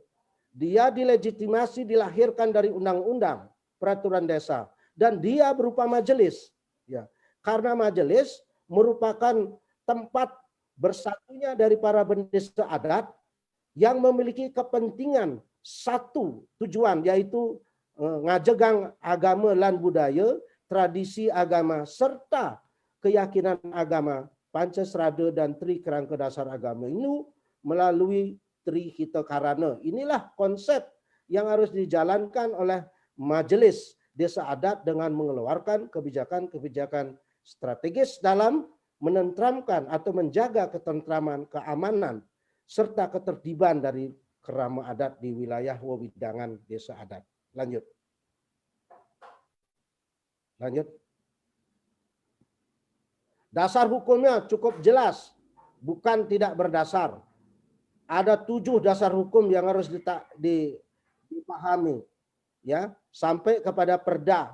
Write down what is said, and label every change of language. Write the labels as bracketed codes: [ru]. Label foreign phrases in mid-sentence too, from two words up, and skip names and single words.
[id] Dia dilegitimasi, dilahirkan dari undang-undang peraturan desa. Dan dia berupa majelis. Ya. Karena majelis merupakan tempat bersatunya dari para pendeta adat yang memiliki kepentingan satu tujuan, yaitu [ban] ngajegang agama lan budaya, [id] tradisi agama, serta keyakinan agama Pancasrada dan Tri Kerangka Dasar Agama ini melalui Tri Hita Karana. Inilah konsep yang harus dijalankan oleh Majelis Desa Adat dengan mengeluarkan kebijakan-kebijakan strategis dalam menenteramkan atau menjaga ketentraman, keamanan, serta ketertiban dari kerama adat di wilayah wewidangan desa adat. Lanjut. Lanjut. Dasar hukumnya cukup jelas, bukan tidak berdasar. Ada 7 dasar hukum yang harus dipahami, ya, sampai kepada perda.